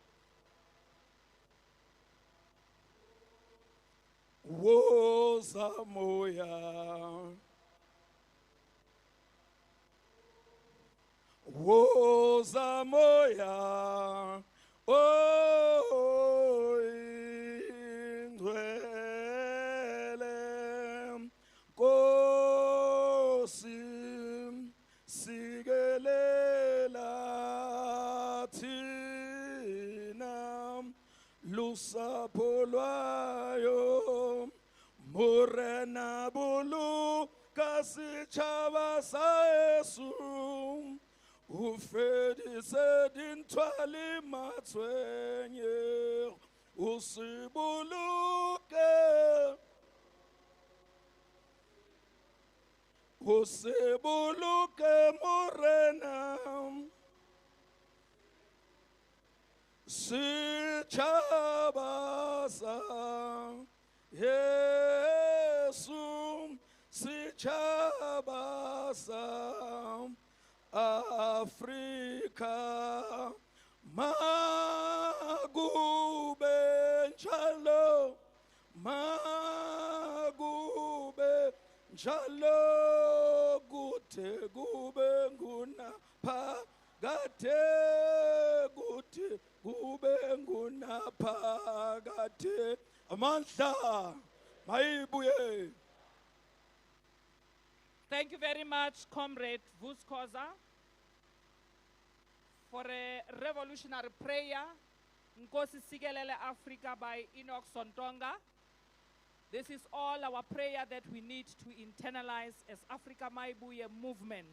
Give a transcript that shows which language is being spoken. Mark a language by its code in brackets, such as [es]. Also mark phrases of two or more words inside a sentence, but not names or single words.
[zu] woza moya, woza moya, oh indwele. [xh] Nkosi sikelela thina lusapho lwayo, [st] morena buluka setšhaba sa Yesu, o fedise dintwa le matshwenyego, o se boloke, o se boloke morena, setšhaba sa Yesu, setšhaba sa Afrika [zu] Mayibuye njalo Magube njalo kuthe kube ngunapha kade kuthe kube ngunapha kade amandla mayibuye. [en] Thank you very much, Comrade Vuskoza, for a revolutionary prayer. Nkosi Sikelele Africa by Enoch Sontonga. This is all our prayer that we need to internalize as Afrika Mayibuye movement.